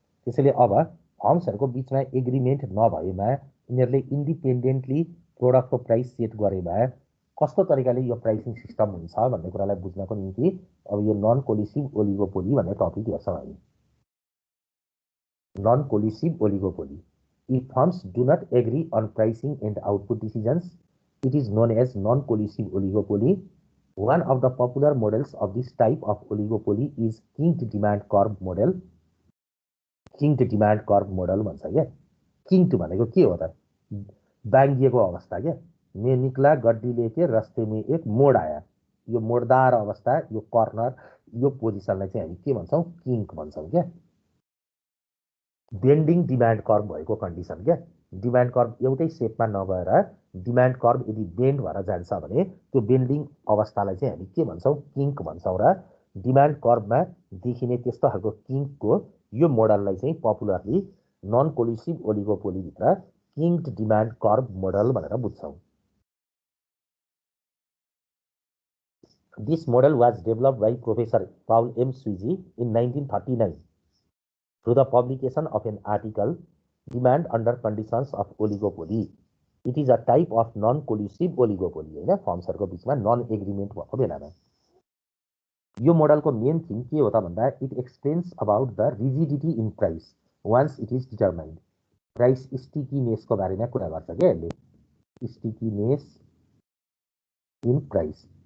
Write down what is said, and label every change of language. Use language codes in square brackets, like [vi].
[ne] त्यसैले अब फर्म्सहरूको बिचमा एग्रिमेन्ट नभएमा यिनीहरूले इन्डिपेन्डेन्टली प्रोडक्टको प्राइस सेट गरेमा कस्तो तरिकाले यो प्राइसिङ सिस्टम हुन्छ भन्ने कुरालाई बुझ्नको निम्ति अब यो नन कोलिसिभ ओलिगोपोली भन्ने टपिक हेर्छौँ हामी। [en] Non collusive oligopoly, if firms do not agree on pricing and output decisions it is known as non-collusive oligopoly. One of the popular models of this type of oligopoly is kinked demand curve model. [ne] Kinked demand curve model भन्छ क्या। किङ्क्ड भनेको के हो त? बाङ्गिएको अवस्था क्या। [hi] मैं निक्ला गड्डी लेके रस्ते में एक मोड आया, [ne] यो मोडदार अवस्था, यो कर्नर, यो पोजिसनलाई चाहिँ हामी के भन्छौँ? किङ्क भन्छौँ क्या। बेन्डिङ डिमान्ड कर्भ भएको कन्डिसन क्या। डिमान्ड कर्भ एउटै सेपमा नगएर डिमान्ड कर्भ यदि बेन्ड भएर जान्छ भने त्यो बेन्डिङ अवस्थालाई चाहिँ हामी के भन्छौँ? किङ्क भन्छौँ। र डिमान्ड कर्भमा देखिने त्यस्तो खालको किङ्कको यो मोडललाई चाहिँ popularly non कोलिसिभ ओलिगोपोलीभित्र किङ्क्ड demand curve model भनेर बुझ्छौँ। [en] This model was developed by professor Paul M Sweezy in 1939 through the publication of an article, Demand Under Conditions of Oligopoly. It is a type of non-collusive oligopoly [ne] होइन, फर्म्सहरूको बिचमा non agreement भएको बेलामा। यो मोडलको main theme के हो त भन्दा [en] It explains about the rigidity in price once it is determined. [ne] Price स्टिकीनेसको बारेमा कुरा गर्छ क्या यसले, स्टिकीनेस इन प्राइस।